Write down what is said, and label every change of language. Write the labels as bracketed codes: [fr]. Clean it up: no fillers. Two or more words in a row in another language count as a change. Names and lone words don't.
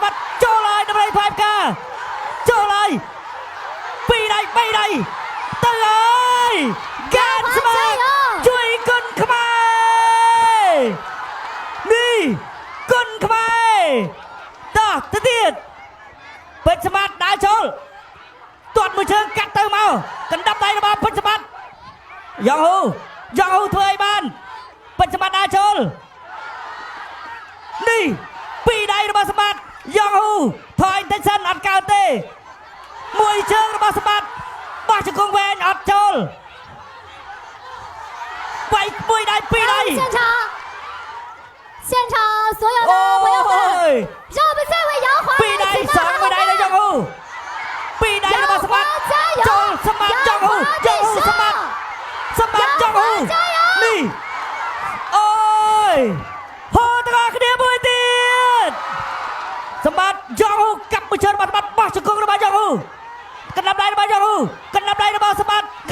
[km] ត្តិចូលហើយតម្រៃផ្លាយការចូលហើយពីដៃ3ដៃទៅហើយកានស្មាជួយគុណខ្មែរនេះគុណខ្មែរតោះទៅទៀតពេជ្រសម្បត្តិដើរចូលទាត់មួយជើងកាត់ទៅមកកណ្ដាប់ដៃរបស់ពេជ្រសម្បត្តិយ៉ាងហូធ្វើឲ្យបានពេជ្រសម្បត្តិដើរចូល នេះពីដៃរបស់សម្បត្តិយ៉ាងហូថយតិចសិនអត់កើតទេមួយជើងរបស់សម្បត្តិបោះជង្គង់វែងអត់ចូលវាយមួយដៃពីរដៃ [zh] 现场所有的朋友们，让我们再为杨华 [km] ពីដៃសងមួយដៃដល់យ៉ាងហូពីដៃរបស់សម្បត្តិចូលសម្បត្តិយ៉ាងហូសម្បត្តិយ៉ាងហូនេះអូយហូទាំងអស់គ្នាមួយទៀតសម្បត្តិយ៉ាងហូកាប់មួយជើងរបស់សម្បត្តិបោះជង្គង់របស់យ៉ាងហូកណ្ដាប់ដៃរបស់យ៉ាងហូកណ្ដាប់ដៃរបស់សម្បត្តិ